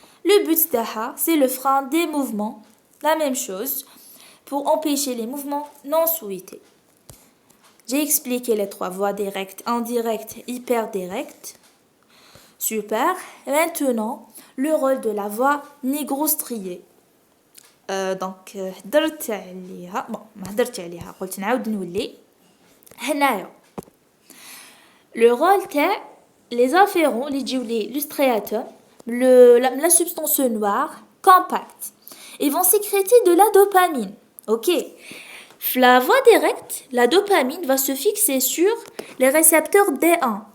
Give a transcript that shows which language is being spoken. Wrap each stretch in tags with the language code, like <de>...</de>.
<fr>Le but c'est le frein des mouvements. La même chose pour empêcher les mouvements non souhaités. J'ai expliqué les trois voies directes, indirectes, hyper directes. Super. Maintenant, le rôle de la voie nigrostriée. Donc,</fr> <ar>هدرت عليها.</ar> <fr>Bon,</fr> <ar>ما هدرت عليها. قلت نعاود نولي. هنايا.</ar> <fr>Le rôle</fr> <ar>تاع</ar> <fr>les afférents, le striatum, la substance noire compacte. Ils vont sécréter de la dopamine. Ok. La voie directe, la dopamine va se fixer sur les récepteurs D1.</fr>